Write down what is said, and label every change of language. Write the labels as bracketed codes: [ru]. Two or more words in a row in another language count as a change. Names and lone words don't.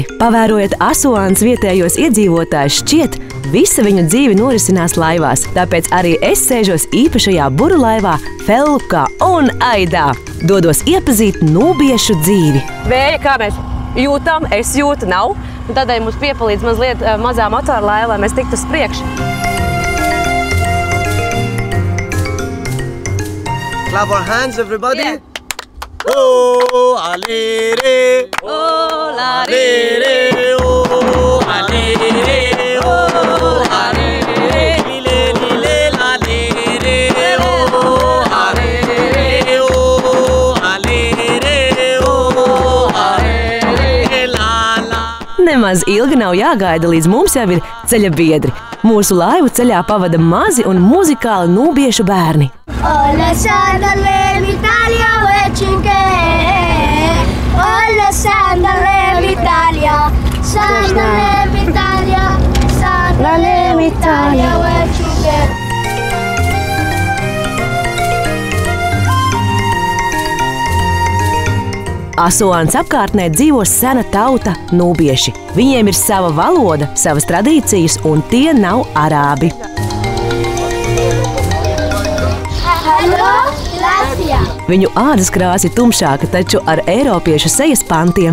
[lv] Pavērojot Asuānas vietējos iedzīvotājus, šķiet, visa viņu dzīve norisinās laivās, tāpēc arī es sēžos īpašajā burulaivā Fellukā un Aidā. Dodos iepazīt nūbiešu dzīvi. Vēja, kā mēs jūtam, es jūtu, nav. Un tādēļ mums piepalīdz mazliet mazā motora laiva, lai mēs tiktu uz priekšu. [en] Clap our hands, everybody. Yeah. Oh, alere. Oh, la Alere. Oh, alere. Oh, alere. Lile, lile, lalere. Oh, alere. Oh, alere. Oh, alere. La, la. [lv] Nemaz ilgi nav jāgaida, līdz mums jau ir ceļa biedri. Mūsu laivu ceļā pavada mazi un muzikāli nūbiešu bērni. Olla sandalem Italia vecinke. Olla sandalem Italia. Sandalem Italia. Sandalem Italia vecinke. Asuānas apkārtnē dzīvo sena tauta nūbieši. Viņiem ir sava valoda, savas tradīcijas, un tie nav arābi. Viņu ādas krāsa ir tumšāka, taču ar eiropiešu sejas pantiem.